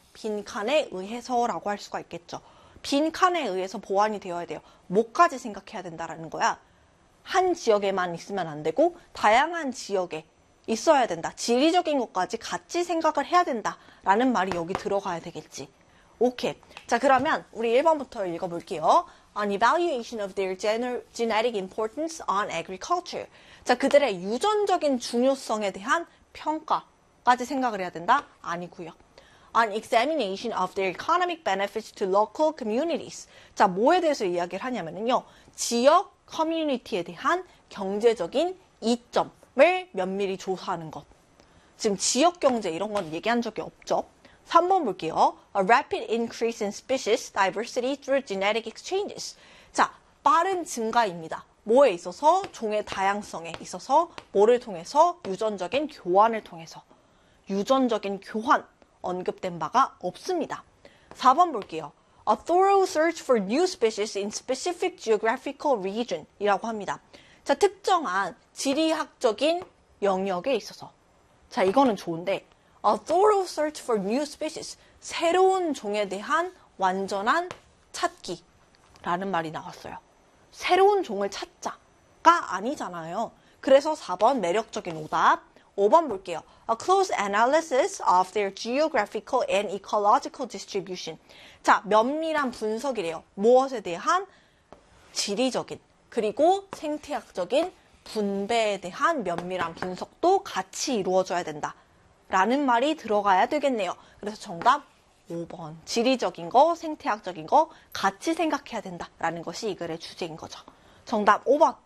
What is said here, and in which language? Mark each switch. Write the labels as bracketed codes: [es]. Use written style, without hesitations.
[ko] 빈칸에 의해서라고 할 수가 있겠죠. 빈칸에 의해서 보완이 되어야 돼요. 뭐까지 생각해야 된다라는 거야. 한 지역에만 있으면 안 되고 다양한 지역에 있어야 된다. 지리적인 것까지 같이 생각을 해야 된다라는 말이 여기 들어가야 되겠지. 오케이. 자, 그러면 우리 1번부터 읽어볼게요. [en] An evaluation of their genetic importance on agriculture. [ko] 자, 그들의 유전적인 중요성에 대한 평가까지 생각을 해야 된다? 아니고요. [en] An examination of their economic benefits to local communities. [ko] 자, 뭐에 대해서 이야기를 하냐면요. 지역 커뮤니티에 대한 경제적인 이점을 면밀히 조사하는 것. 지금 지역 경제 이런 건 얘기한 적이 없죠. 3번 볼게요. [en] A rapid increase in species diversity through genetic exchanges. [ko] 자, 빠른 증가입니다. 뭐에 있어서? 종의 다양성에 있어서, 뭐를 통해서? 유전적인 교환을 통해서. 유전적인 교환, 언급된 바가 없습니다. 4번 볼게요. [en] A thorough search for new species in specific geographical region [ko] 이라고 합니다. 자, 특정한 지리학적인 영역에 있어서. 자, 이거는 좋은데, [en] A thorough search for new species. [ko] 새로운 종에 대한 완전한 찾기라는 말이 나왔어요. 새로운 종을 찾자가 아니잖아요. 그래서 4번 매력적인 오답. 5번 볼게요. [en] A close analysis of their geographical and ecological distribution. [ko] 자, 면밀한 분석이래요. 무엇에 대한 지리적인 그리고 생태학적인 분배에 대한 면밀한 분석도 같이 이루어져야 된다라는 말이 들어가야 되겠네요. 그래서 정답 5번. 지리적인 거, 생태학적인 거 같이 생각해야 된다라는 것이 이 글의 주제인 거죠. 정답 5번.